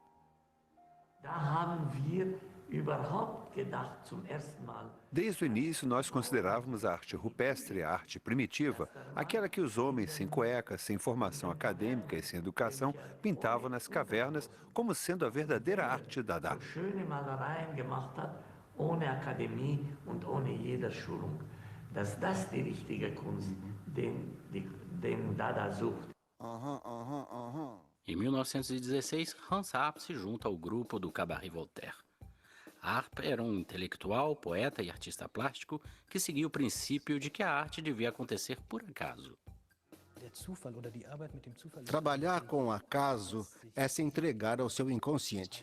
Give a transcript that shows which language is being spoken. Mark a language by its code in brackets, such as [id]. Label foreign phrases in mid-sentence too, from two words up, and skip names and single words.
[pt] Desde o início, nós considerávamos a arte rupestre, a arte primitiva, aquela que os homens sem cueca, sem formação acadêmica e sem educação pintavam nas cavernas como sendo a verdadeira arte Dada. [de] Ohne Akademie und ohne jede Schulung. Dass das die richtige Kunst, den Dada sucht. [pt] Em 1916, Hans Arp se junta ao grupo do Cabaré Voltaire. Arp era um intelectual, poeta e artista plástico que seguia o princípio de que a arte devia acontecer por acaso. Trabalhar com o acaso é se entregar ao seu inconsciente.